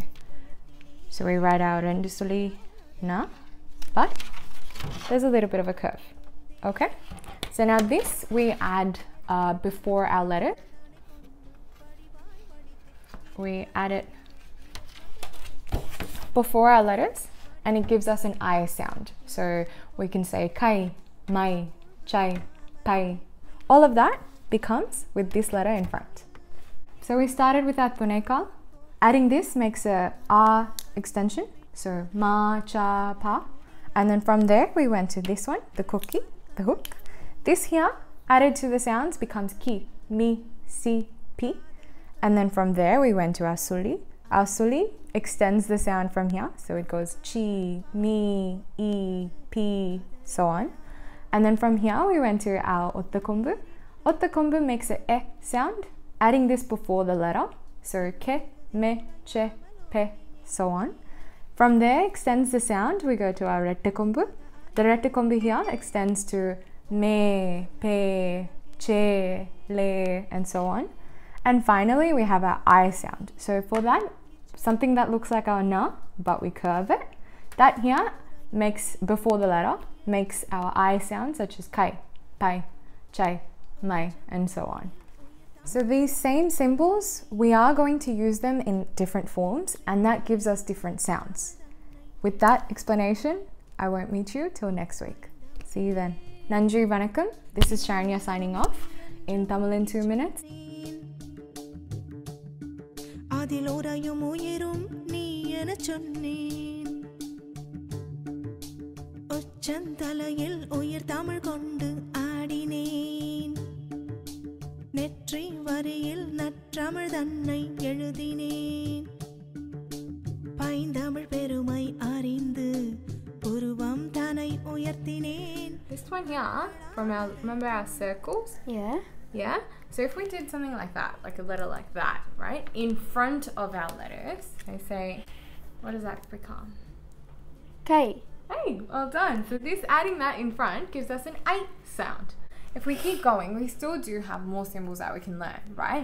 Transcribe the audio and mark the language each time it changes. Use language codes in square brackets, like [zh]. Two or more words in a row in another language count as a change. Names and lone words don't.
[en] So we write out [ta] ரெண்டுசுழி ந, [en] but there's a little bit of a curve. Okay? So now this we add before our letter. We add it before our letters and it gives us an I sound. So we can say kai, mai, chai, pai. All of that becomes with this letter in front. So we started with our tuneka. Adding this makes a a extension. So ma, cha, pa. And then from there we went to this one, the cookie, the hook. This here added to the sounds becomes ki, mi, si, pi. And then from there we went to our suli. Our suli extends the sound from here. So it goes chi, mi, I, pi, so on. And then from here we went to our ottakombu. Ottakombu makes a e sound, adding this before the letter. So ke, me, che, pe, so on. From there extends the sound. We go to our rettakombu. The rettakombu here extends to me, pe, che, le, and so on. And finally we have our I sound. So for that, something that looks like our na, but we curve it, that here makes, before the letter, makes our I sound, such as kai, pai, chai, mai, and so on. So these same symbols, we are going to use them in different forms, and that gives us different sounds. With that explanation, I won't meet you till next week. See you then. [ta] நன்றி வணக்கம். [en] This is Sharanya signing off in Tamil in 2 minutes. [ta] அதிலோராயும் உயிரும் நீ என சொன்னேன் உச்சந்தலையில் உயிர் தமிழ் கொண்டு ஆடினேன் நெற்றி வரியில் நற்றமிழ் தன்னை எழுதினேன் பைந்தமிழ் பெருமை அறிந்து புருவம் தன்னை உயர்த்தினேன். [en] This one here, from our, remember our circles? Yeah. Yeah? So if we did something like that, like a letter like that, right? In front of our letters, they say, what does that become? K. Hey, well done. So this, adding that in front gives us an I sound. If we keep going, we still do have more symbols that we can learn, right?